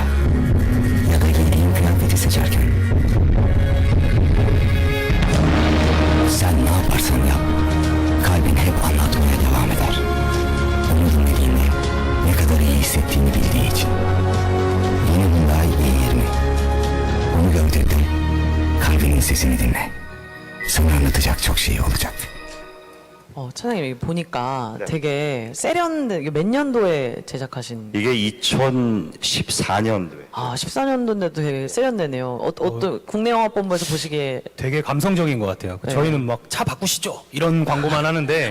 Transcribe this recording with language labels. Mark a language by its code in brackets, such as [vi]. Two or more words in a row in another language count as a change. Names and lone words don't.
[tr] Ya da giydiğin kıyafeti seçerken. Sen ne yaparsan yap, kalbin hep anlatmaya devam eder. Onu dinlediğinde ne kadar iyi hissettiğini bildiği için. Yeni Hyundai i20. Onu gördürdüm. Kalbinin sesini dinle. Sana anlatacak çok şey olacak. [ko] 차장님 여기 보니까 네. 되게 세련된, 이게 몇 년도에 제작하신? 이게 2014년도에 14년도인데도 되게 세련되네요. 어떤 국내 영화본부에서 보시기에 되게 감성적인 것 같아요. 네. 저희는 막 차 바꾸시죠 이런 광고만 하는데